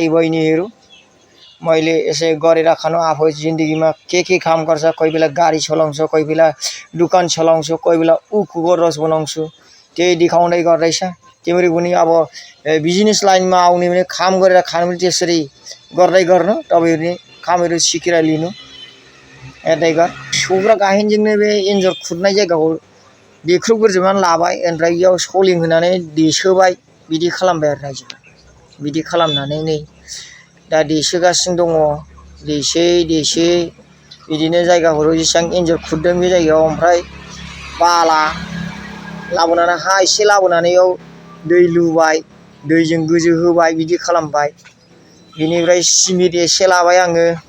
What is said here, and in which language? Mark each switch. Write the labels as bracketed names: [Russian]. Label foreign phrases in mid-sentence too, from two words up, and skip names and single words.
[Nepali] बहिनीहरु मैले यसै गरेर खानु आफू जिन्दगीमा के काम गर्छ कोही बेला गाडी चलाउँछु कोही बेला दुकान चलाउँछु कोही बेला उखुको रस बनाउँछु त्यही देखाउँदै गर्दैछ तिम्रो पनि अब बिजनेस लाइनमा आउने भने काम गरेर खानु पनि त्यसरी गर्दै गर्नु तपाईहरुले कामहरु सिकेर लिनु हेर्दै गर [Bodo] सुग्रा गाहेनजोंनो बे एन्जर खुरनाय जायगाखौ देख्रुबग्रोजोबनानै लाबाय ओमफ्राय इयाव सलिं होनानै देसोबाय बिदि खालामबाय आरो रायजोफोर बिदि खालामनानै नै दा देसोगासिनो दङ देसे बिदिनो जायगाफोराव जेसां एन्जर खुरदों बे जायगायाव ओमफ्राय बाला लाबोनानै हा एसे लाबोनानै इयाव दै लुबाय दैजों गोजो होबाय बिदि खालामबाय बिनिफ्राय सिमेन्ट एसे लाबाय आङो